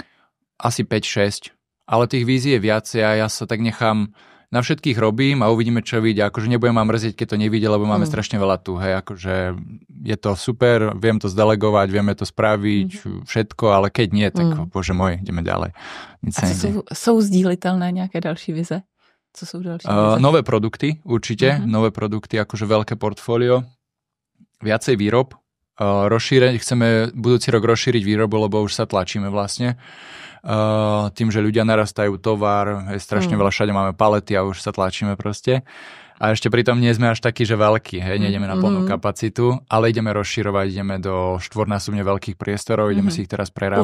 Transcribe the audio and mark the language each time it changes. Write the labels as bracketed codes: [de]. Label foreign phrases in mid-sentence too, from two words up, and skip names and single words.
[sk] Asi 5-6, ale tých vízií je viacej a ja sa tak nechám, na všetkých robím a uvidíme, čo vyjde. Akože nebudem ma mrzieť, keď to nevidie, lebo máme strašne veľa tu, hej, akože je to super, viem to zdelegovať, vieme to spraviť, všetko, ale keď nie, tak bože môj, ideme ďalej. [cs] A jsou sdílitelné nějaké další vize? Co jsou další vize? [sk] Nové produkty, určite, nové produkty, akože veľké portfólio, viacej výrob, chceme budúci rok rozšíriť výrobu, lebo už sa tlačíme vlastne. Tým, že ľudia narastajú tovar, je strašne veľa, všade máme palety a už sa tlačíme proste. A ešte pritom nie sme až takí, že veľkí, hej, nejdeme na plnú kapacitu, ale ideme rozširovať, ideme do 4-násobne veľkých priestorov, ideme si ich teraz prerábať.